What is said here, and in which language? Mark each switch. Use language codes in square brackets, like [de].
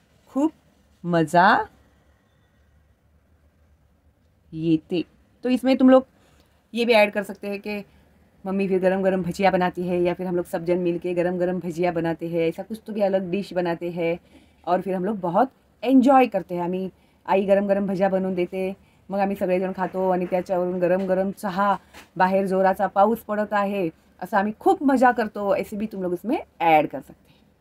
[mr] खूप मजा येते. [hi] तो इसमें तुम लोग ये भी ऐड कर सकते हैं कि मम्मी फिर गरम गरम भजिया बनाती है, या फिर हम लोग सब जन मिल के गरम गरम भजिया बनाते हैं. ऐसा कुछ तो भी अलग डिश बनाते हैं और फिर हम लोग बहुत एन्जॉय करते हैं. [mr] आम्ही आई गरम गरम भजिया बनवून देते, मग आम्ही सगळेजण खातो आणि त्याच्यावरून गरम गरम चहा, बाहेर जोराचा पाऊस पडत आहे, असं आम्ही खूप मजा करतो. [hi] ऐसे भी तुम लोग इसमें ऐड कर सकते हैं.